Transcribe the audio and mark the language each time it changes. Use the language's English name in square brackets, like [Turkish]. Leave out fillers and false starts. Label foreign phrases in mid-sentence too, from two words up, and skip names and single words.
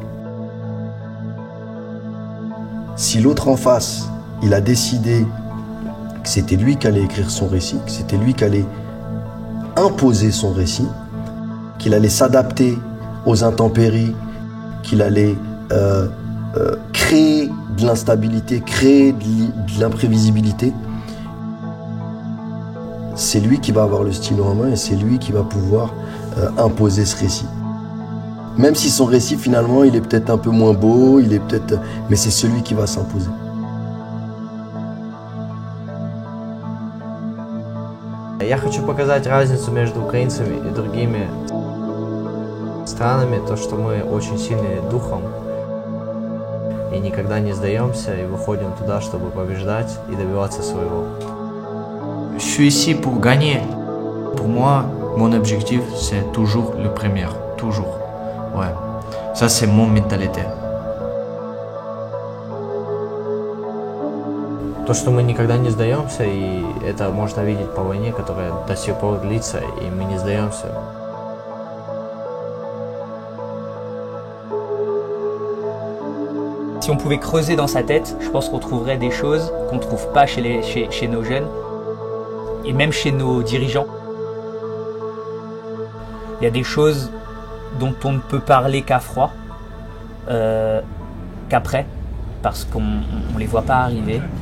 [French] Si l'autre en face, il a décidé que c'était lui qui allait écrire son récit, que c'était lui qui allait imposer son récit, qu'il allait s'adapter aux intempéries, qu'il allait créer de l'instabilité, créer de l'imprévisibilité, c'est lui qui va avoir le stylo en main et c'est lui qui va pouvoir imposer ce récit. Même si son récit finalement il est peut-être un peu moins beau, mais c'est celui qui va s'imposer. [Russian] Я хочу показать разницу между украинцами и другими странами, то, что мы очень сильны духом и никогда не сдаемся и выходим туда, чтобы побеждать и добиваться своего. [French] Je suis ici pour gagner. Pour moi, mon objectif, c'est toujours le premier. Toujours. Ouais. Ça, c'est mon mentalité. [Russian] То, что мы никогда не сдаемся, и это можно видеть по войне, которая до сих пор длится, и мы не сдаемся. [French] Si on pouvait creuser dans sa tête, je pense qu'on trouverait des choses qu'on ne trouve pas chez nos jeunes et même chez nos dirigeants. Il y a des choses dont on ne peut parler qu'à froid, qu'après, parce qu'on ne les voit pas arriver.